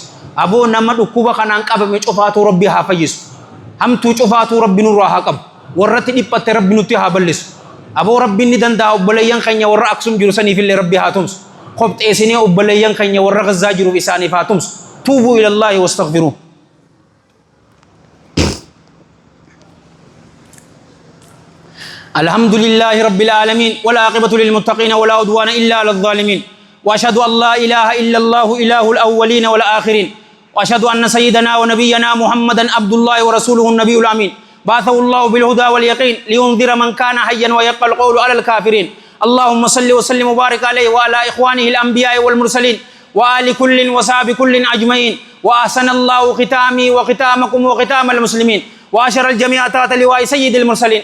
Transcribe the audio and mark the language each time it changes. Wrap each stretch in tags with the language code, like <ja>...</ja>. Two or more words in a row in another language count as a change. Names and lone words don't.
<om>Aboo nama dhukkuba kanaan qabame cufaatu rabbi haa fayyisu. Hamtuu cufaatu rabbi nurraa haa qabu. Warratti dhiphatte rabbi nutti haa bal'isu. Aboo rabbiin ni danda'a obboleeyyan keenya warra Aksum jiru saniif illee rabbi haa tumsu. Qopheessinee obboleeyyan keenya warra Gazzaa jiruuf isaaniif haa tumsu.</om> <ar>توبوا إلى الله واستغفروا. الحمد لله رب العالمين والعاقبة للمتقين ولا عدوان إلا على الظالمين وأشهد أن لا إله إلا الله إله الأولين والآخرين وأشهد أن سيدنا ونبينا محمدا عبد الله ورسوله النبي الأمين بعثه الله بالهدى واليقين لينذر من كان حيا ويبقى القول على الكافرين اللهم صل وسلم وبارك عليه وعلى إخوانه الأنبياء والمرسلين وآل كل وصحب كل أجمعين وأحسن الله ختامي وختامكم وختام المسلمين وأشر الجميع تحت لواء سيد المرسلين.</ar>